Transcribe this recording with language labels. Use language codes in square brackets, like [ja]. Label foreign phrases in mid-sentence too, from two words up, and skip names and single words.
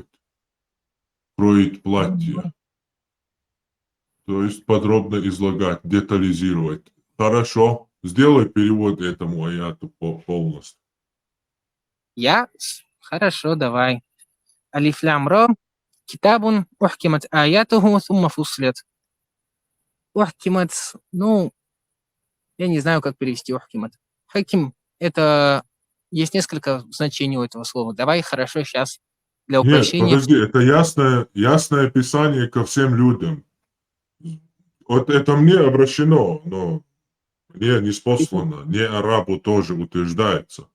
[ru] Кроить платье. То есть подробно излагать, детализировать. Хорошо. Сделай перевод этому аяту полностью. Я? Хорошо, давай. [ar] ألف لام را. كتاب أحكمت آياته ثم فصلت. [ru] Ухкимат, ну, я не знаю, как перевести ухкимат. Хаким — это... Есть несколько значений у этого слова. Давай, хорошо, сейчас для Нет, упрощения... подожди, это ясное писание ко всем людям. Вот это мне обращено, но мне не спослано, не арабу тоже утверждается.